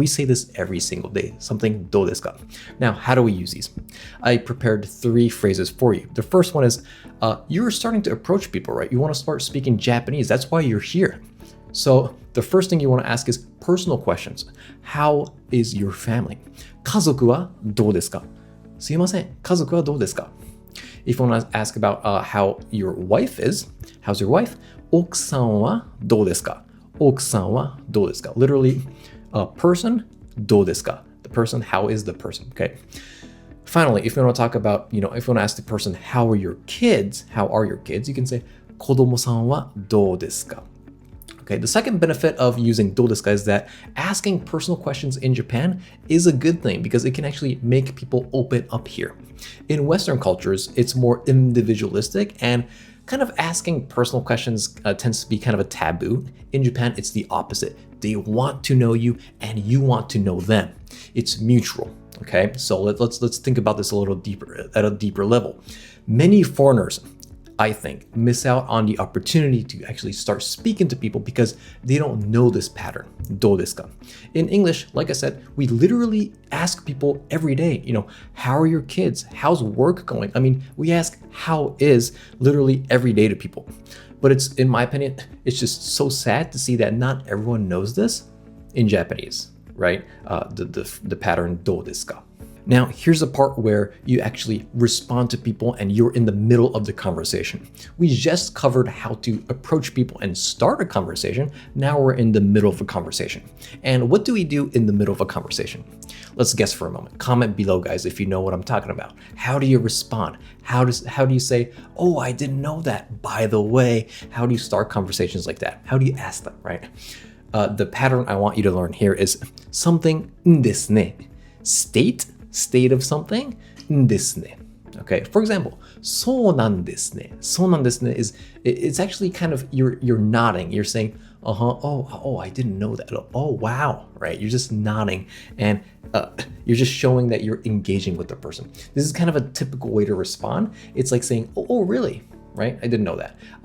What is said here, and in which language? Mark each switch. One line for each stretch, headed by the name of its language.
English: We say this every single day, something どうですか. Now, how do we use these? I prepared 3 phrases for you. The first one is, you're starting to approach people, right? You want to start speaking Japanese. That's why you're here. So the first thing you want to ask is personal questions. How is your family?
Japanese: 家族はどうですか? すいません、家族はどうですか?
English: If you want to ask about how your wife is, how's your wife?
Japanese: 奥さんはどうですか?奥さんはどうですか?
English: Literally, person, どうですか? The person, how is the person? Okay. Finally, if you want to talk about, if you want to ask the person, how are your kids? How are your kids? You can say,
Japanese: 子供さんはどうですか?
English: Okay, the second benefit of using どうですか is that asking personal questions in Japan is a good thing because it can actually make people open up here. In Western cultures, it's more individualistic and kind of asking personal questions tends to be kind of a taboo. In Japan, it's the opposite. They want to know you and you want to know them. It's mutual. Okay, so let's think about this a little deeper, at a deeper level. Many foreigners, I think, miss out on the opportunity to actually start speaking to people because they don't know this pattern.
Japanese: どうですか?
English: In English, like I said, we literally ask people every day, how are your kids? How's work going? I mean, we ask how is literally every day to people. But it's, in my opinion, it's just so sad to see that not everyone knows this in Japanese, right? The pattern どうですか? Now, here's the part where you actually respond to people and you're in the middle of the conversation. We just covered how to approach people and start a conversation. Now we're in the middle of a conversation. And what do we do in the middle of a conversation? Let's guess for a moment. Comment below, guys, if you know what I'm talking about. How do you respond? How do you say, oh, I didn't know that, by the way? How do you start conversations like that? How do you ask them, right? The pattern I want you to learn here is something ですね. State of something ですね. Okay, for example,
Japanese: そうなんですね.
English: そうなんですね is, it's actually kind of, you're nodding. You're saying, oh, I didn't know that. Oh, wow, right? You're just nodding and you're just showing that you're engaging with the person. This is kind of a typical way to respond. It's like saying, oh really? Right? I didn't know that.